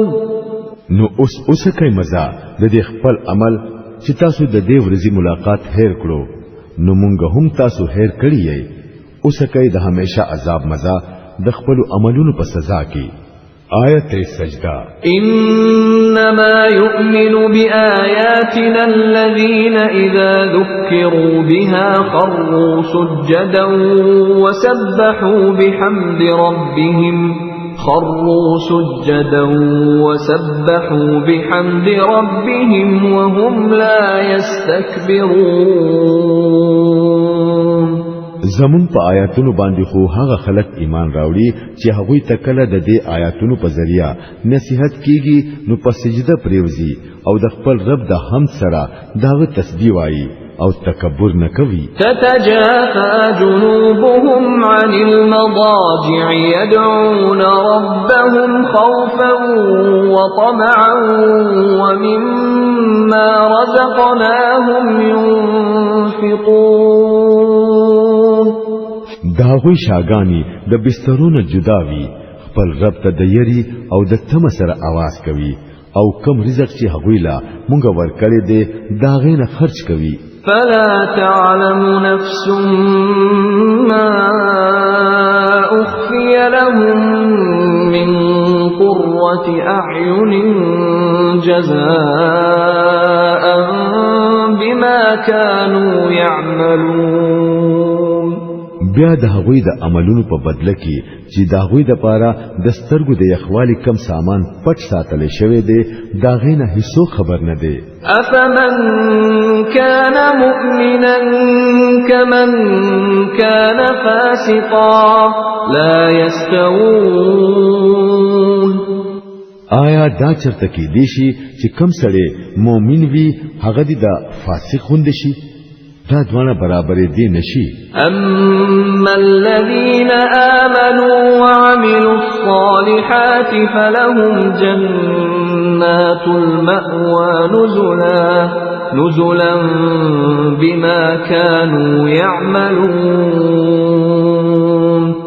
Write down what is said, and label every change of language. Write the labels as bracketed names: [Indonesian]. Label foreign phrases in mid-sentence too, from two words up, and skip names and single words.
[Pashto] نو اوس کوي مزه د دې خپل عمل چې تاسو د دې ورځې ملاقات هېر کړو نو مونږ هم تاسو هېر کړی یې اوس کوي د همیشه عذاب مزه د خپل عملونو په سزا کې. آیت سجدہ. [Arabic] انما يؤمن بآياتنا الذين اذا ذكروا بها خروا سجدا وسبحوا بحمد ربهم وهم لا يستكبرون. [Pashto] زمون په آیاتونو باندې خو هغه خلک ایمان راوړي چې هغه تکله د دې آیاتونو په ذریعہ نصیحت کیږي نو په سجده پریوزي او د خپل رب د حمد سره داغه تسبیح وایي او تکبر نه کوي. [Arabic] تتجافى جنوبهم عن المضاجع يدعون ربهم خوفا وطمعا ومما رزقناهم ينفقون. [Pashto] داغوی شاگانی د بسترونو جداوی خپل رب ته د یری او د تم سره आवाज کوي او کم رزق چې هغوی لا مونږ ورکړی دی داغې نه خرج کوي. [Arabic] فلا تعلم نفس ما أخفي لهم من قرة أعين جزاء بما كانوا يعملون. [Pashto] بیا د هغوی د عملونو په بدله کې چې د هغوی د پاره د سترګو د یخوالي کم سامان پټ ساتل شوی دی دا غینه هیڅ خبر نه دی. [Arabic] افمن كان مؤمنا كمن كان فاسقا لا يستوون. [Pashto] آیا دا چرته کې دی شي چې کم سړی مؤمن وي هغه د فاسق غوندي شي دا دوانه برابر دي نشي. [Arabic] اما الذين آمنوا وعملوا الصالحات فلهم جنات المأوى نزلا بما كانوا يعملون.